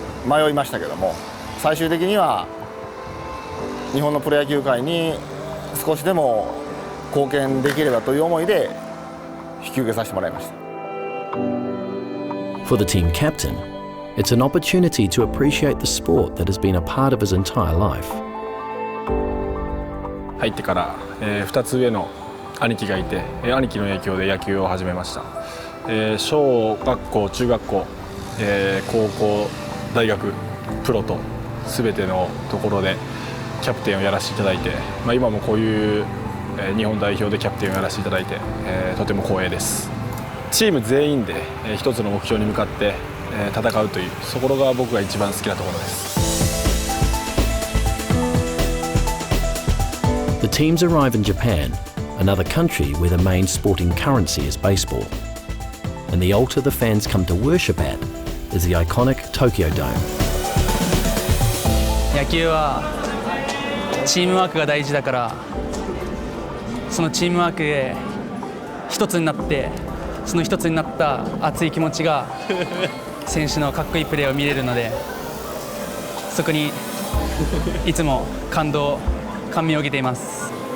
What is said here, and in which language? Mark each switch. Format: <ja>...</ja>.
<ja>迷いましたけども、最終的には日本のプロ野球界に少しでも貢献できればという思いで引き受けさせてもらいました。</ja> <en>For the team captain, it's an opportunity to appreciate the sport that has been a part of his entire life.</en> <ja>入ってから、2つ上の兄貴がいて、兄貴の影響で野球を始めました。小学校、中学校、高校、大学、プロと全てのところでキャプテンをやらせていただいて、今もこういう日本代表でキャプテンをやらせていただいて、とても光栄です。チーム全員で一つの目標に向かって戦うという、そこが僕が一番好きなところです。</ja> <en>The teams arrive in Japan, another country where the main sporting currency is baseball. And the altar the fans come to worship at is the iconic Tokyo Dome.</en> <ja>野球はチームワークが大事だから、そのチームワークで一つになって、その一つになった熱い気持ちが選手のかっこいいプレーを見れるので、そこにいつも感銘を受けています。</ja>